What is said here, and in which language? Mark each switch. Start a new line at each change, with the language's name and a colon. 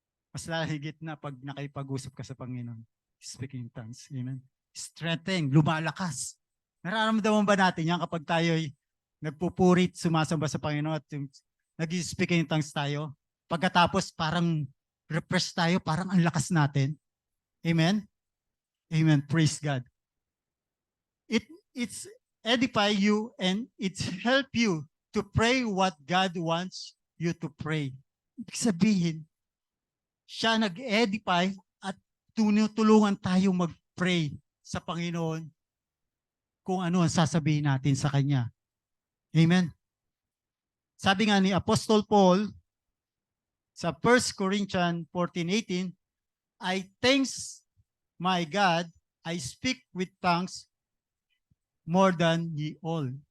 Filipino: Mas lahigit na pag nakipag-usap ka sa Panginoon. Speaking tongues. Amen. Strengthening, lumalakas. Nararamdaman ba natin yan kapag tayo'y nagpupurit, sumasamba sa Panginoon at yung nag-speaking tongues tayo? Pagkatapos parang refresh tayo, parang ang lakas natin. Amen? Amen. Praise God.
English: It's edify you and it's help you to pray what God wants you to pray.
Filipino: Ibig sabihin, siya nag-edify at tinutulungan tayo mag-pray sa Panginoon kung ano ang sasabihin natin sa Kanya. Amen. Sabi nga ni Apostol Paul sa 1 Corinthians 14:18,
English: I thanks my God, I speak with tongues more than ye all.